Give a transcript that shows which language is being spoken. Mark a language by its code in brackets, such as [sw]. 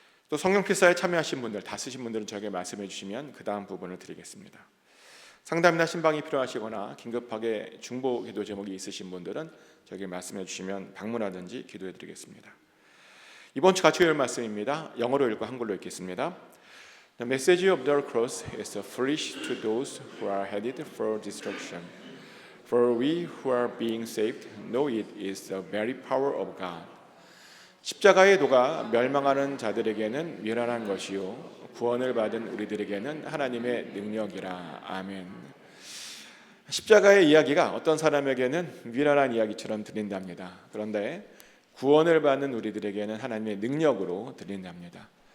[ko] 또 성령 필사에 참여하신 분들, 다 쓰신 분들은 저에게 말씀해 주시면 그 다음 부분을 드리겠습니다. 상담이나 신방이 필요하시거나 긴급하게 중보 기도 제목이 있으신 분들은 저에게 말씀해 주시면 방문하든지 기도해 드리겠습니다. 이번 주 같이 읽을 말씀입니다. 영어로 읽고 한글로 읽겠습니다. [en] The message of the cross is foolish to those who are headed for destruction. For we who are being saved know it is the very power of God. [ko] 십자가의 도가 멸망하는 자들에게는 미련한 것이요 구원을 받은 우리들에게는 하나님의 능력이라. 아멘. 십자가의 이야기가 어떤 사람에게는 미련한 이야기처럼 들린답니다. 그런데 구원을 받는 우리들에게는 하나님의 능력으로 들린답니다.